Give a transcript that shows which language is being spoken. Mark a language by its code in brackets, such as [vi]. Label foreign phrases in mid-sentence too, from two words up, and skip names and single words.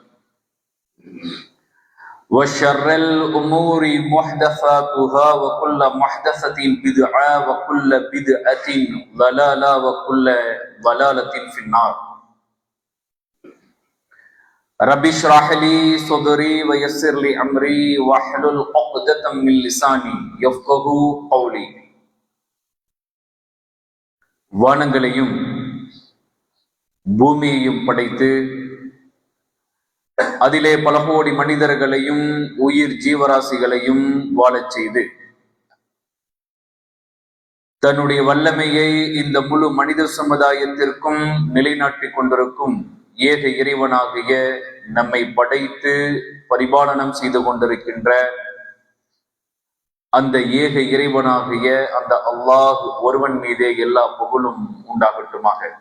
[ar] وشر الأمور محدثاتها وكل محدثة بدعة وكل بدعة ضلالة وكل ضلالة في النار رب اشرح لي صدري ويسر لي أمري واحلل عقدة من لساني يفقهوا قولي. [ta] வானங்களையும் பூமியையும் படைத்து அதிலே பல கோடி மனிதர்களையும் உயிர் ஜீவராசிகளையும் வாழச் செய்து தன்னுடைய வல்லமையை இந்த முழு மனித சமுதாயத்திற்கும் நிலைநாட்டிக் கொண்டிருக்கும் ஏக இறைவனாகிய நம்மை படைத்து பரிபாலனம் செய்து கொண்டிருக்கின்ற அந்த ஏக இறைவனாகிய அந்த அல்லாஹ் ஒருவன் மீதே எல்லா புகழும் உண்டாகட்டுமாக.